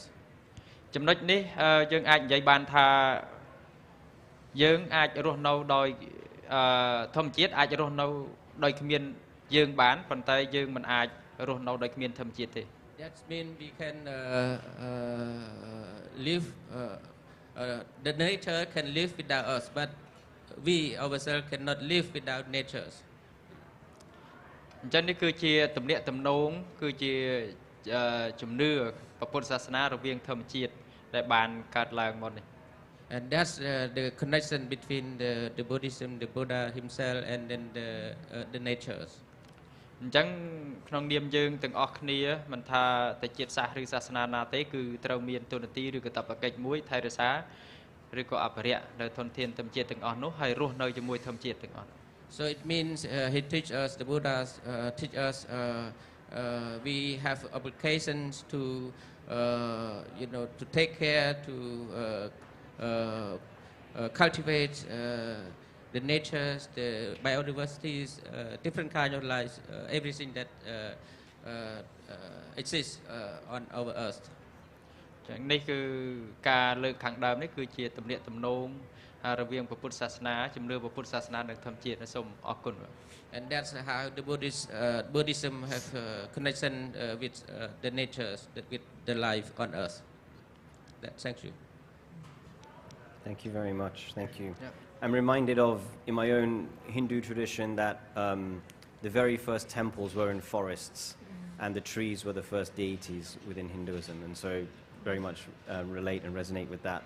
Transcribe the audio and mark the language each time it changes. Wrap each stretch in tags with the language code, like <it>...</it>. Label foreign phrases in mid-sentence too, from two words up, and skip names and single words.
<km>ចំណុចនេះយើងអាចនិយាយបានថាយើងអាចរស់នៅដោយធម្មជាតិអាចរស់នៅដោយគ្មានយើងបានប៉ុន្តែយើងមិនអាចរស់នៅដោយគ្មានធម្មជាតិទេ</km> <en>That means we can live. The nature can live without us, but we ourselves cannot live without nature.</en> <km>អញ្ចឹងនេះគឺជាទំនាក់ទំนងគឺជាជំនឿពុទ្ធសាសនារវាងធម្មជាតិដែលបានកើតឡើងមកនេះ</km> <en>And that's the connection between the Buddhism, the Buddha himself, and then the natures.</en> <km>អញ្ចឹងក្នុងនាមយើងទាំងអស់គ្នាមិនថាតែជាតិសាសន៍ឬសាសនាណាទេគឺត្រូវមានទូនាទីឬកាតព្វកិច្ចមួយថែរក្សាឬក៏អភិរក្សនៅធនធានធម្មជាតិទាំងអស់នោះហើយរស់នៅជាមួយធម្មជាតិទាំងអស់</km> <en>So it means he teach us, the Buddhas teach us we have obligations to to take care to cultivate the natures, the biodiversities, different kind of life, everything that exists on our earth.</en> <km>នេះគឺការលើកខាងដើមនេះគឺជាទំនាក់ទំនងរវាងពុទ្ធសាសនាជំនឿពុទ្ធសាសនានិងធម្មជាតិសូមអរគុណ</km> <en>And that's how the Buddhism have connection with the nature, with the life on earth. Thank you. Thank you very much. Thank you. Yeah. I'm reminded of, in my own Hindu tradition, that the very first temples were in forests, and the trees were the first deities within Hinduism, and so very much relate and resonate with that.</en>